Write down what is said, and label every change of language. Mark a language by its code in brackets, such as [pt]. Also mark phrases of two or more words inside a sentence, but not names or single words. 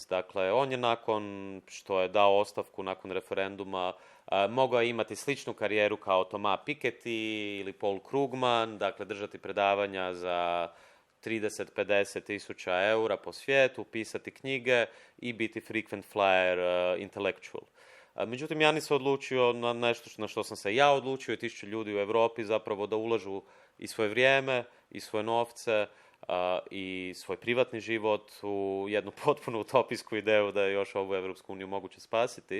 [hr] Dakle, on je nakon što je dao ostavku nakon referenduma mogao imati sličnu karijeru kao Thomas Piketty ili Paul Krugman, dakle držati predavanja za 30-50 tisuća eura po svijetu, pisati knjige i biti [en] frequent flyer intellectual. [hr] Međutim, Yanis se odlučio na nešto na što sam se ja odlučio i 1000 ljudi u Europi zapravo da ulažu i svoje vrijeme i svoje novce i svoj privatni život u jednu potpuno utopijsku ideju da je još ovu Evropsku uniju moguće spasiti.